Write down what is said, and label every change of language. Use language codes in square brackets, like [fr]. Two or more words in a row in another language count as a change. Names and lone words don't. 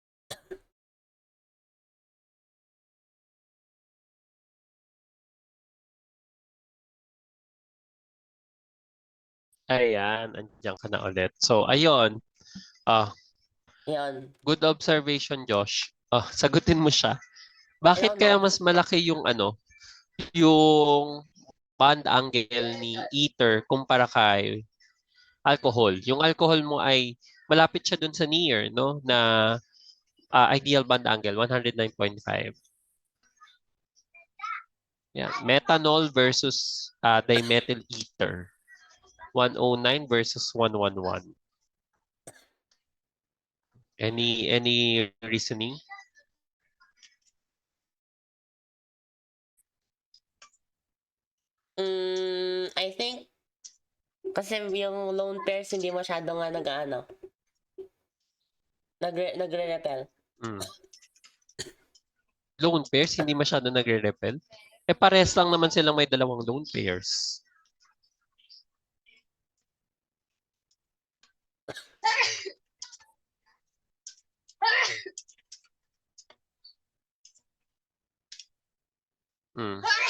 [tl] Ayan, andiyan ka na ulit. So, ayun. Ah, Yan. [en] good observation, [tl] Josh. Sagutin mo siya. Bakit Ayun, kaya no? mas malaki yung yung [en] bond angle [tl] ni ether kumpara kay alcohol? Yung alcohol mo ay malapit siya dun sa near, no? [en] Na ideal bond angle, 109.5. Yeah. Methanol versus dimethyl ether, 109 versus 111. Any reasoning? I think, [tl] kasi yung [en] lone pairs [tl] hindi masyado nga nagre-repel. Mm. [en] Lone pairs, [tl] hindi masyado nagre-repel. Pares lang naman silang may dalawang [en] lone pairs. Mm.